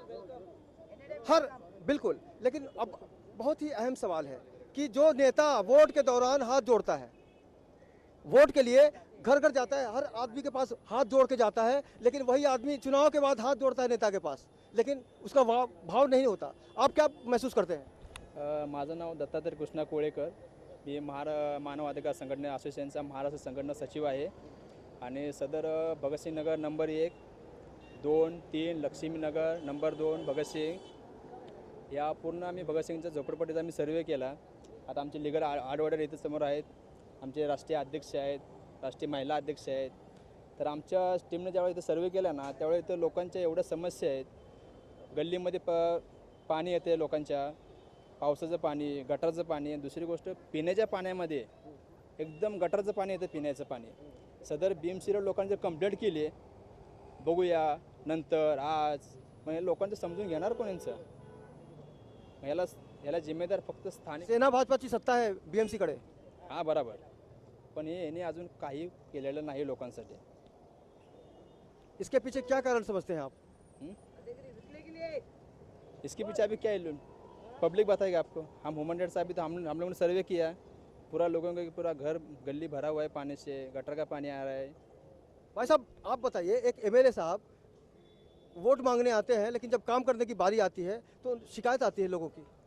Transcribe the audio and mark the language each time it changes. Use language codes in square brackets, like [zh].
[hi] बिल्कुल। लेकिन अब बहुत ही अहम सवाल है कि जो नेता वोट के दौरान हाथ जोड़ता है, वोट के लिए घर घर जाता है, हर आदमी के पास हाथ जोड़ के जाता है, लेकिन वही आदमी चुनाव के बाद हाथ जोड़ता है नेता के पास, लेकिन उसका भाव नहीं होता। आप क्या महसूस करते हैं? [mr] माझं नाव दत्तात्रय कृष्णा कोळेकर, मी मानव अधिकार संघटना असोसिएशनचा महाराष्ट्र संघटना सचिव आहे आणि सदर भगतसिंग नगर नंबर 1, 2, 3 लक्ष्मीनगर नंबर 2 भगतसिंग या पूर्ण आम्ही भगतसिंगच्या झोपडपट्टीचा आम्ही सर्वे केला। आता आमचे लीगल आडवडर इथे समोर आहेत, आमचे राष्ट्रीय अध्यक्ष आहेत, राष्ट्रीय महिला अध्यक्ष आहेत। तर आमच्या टीमने ज्यावेळी इथं सर्वे केला ना, त्यावेळी इथं लोकांच्या एवढ्या समस्या आहेत, गल्लीमध्ये पाणी येते लोकांच्या, पावसाचं पाणी, गटारचं पाणी, दुसरी गोष्ट पिण्याच्या पाण्यामध्ये एकदम गटारचं पाणी येतं, पिण्याचं पाणी। सदर बीएमसीला लोकांची कंप्लेंट केली, बघूया नंतर आज, म्हणजे लोकांचं समजून घेणार कोण यांचं? याला जिम्मेदार फक्त स्थानिक सेना भाजपाची सत्ता आहे बीएमसी कडे। हां बरोबर, पण यांनी अजून काही केलेलं नाही लोकांसाठी। [hi] इसके पीछे क्या कारण समझते हैं आप? इसके पीछे अभी क्या है, पब्लिक बताएगा आपको। हम ह्यूमन राइट्स अभी तो हम लोगों ने सर्वे किया है, पूरा लोगों का पूरा घर गली भरा हुआ है पानी से, गटर का पानी आ रहा है। भाई साहब आप बताइए, एक एमएलए साहब वोट मांगने आते हैं, लेकिन जब काम करने की बारी आती है तो शिकायत आती है लोगों की।